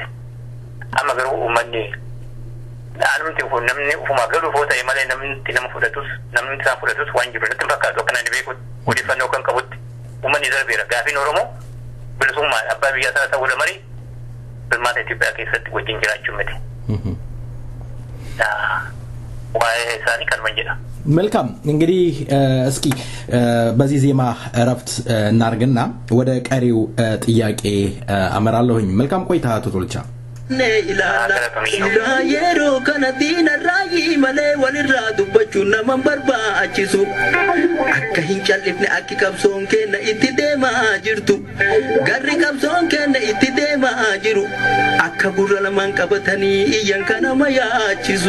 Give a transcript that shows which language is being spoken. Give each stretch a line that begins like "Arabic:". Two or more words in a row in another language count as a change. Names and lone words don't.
Oromo: Amma garuu uummanni namni ufuma galuuf yoo ta'e malee namni nama fudhatus namni isaan fudhatus waan jiru natti fakkaatu akka namni beeku odeeffannoo kan qabutti uummanni darbeera. Gaafiin Oromoo bilisummaan abbaa biyyaa sana ta'uu malee filmaata Itoophiyaa keessatti wajjin jiraachuu miti. Waa'ee isaanii kanuma jedha.
Amharic: መልካም እንግዲህ እስኪ በዚህ ዜማ እረፍት እናርግና ወደ ቀሪው ጥያቄ አመራለሁኝ መልካም ቆይታ አቶ ቶልቻ
Oromo: ila yero kana dina rayi male walirra dubbachu naman barbaachisu akka hin callifne akki qabsoon kenna itti deema jirtu garri qabsoon kenna itti deema jiru akka gurra laman qabatanii iyyan kana mayaachisu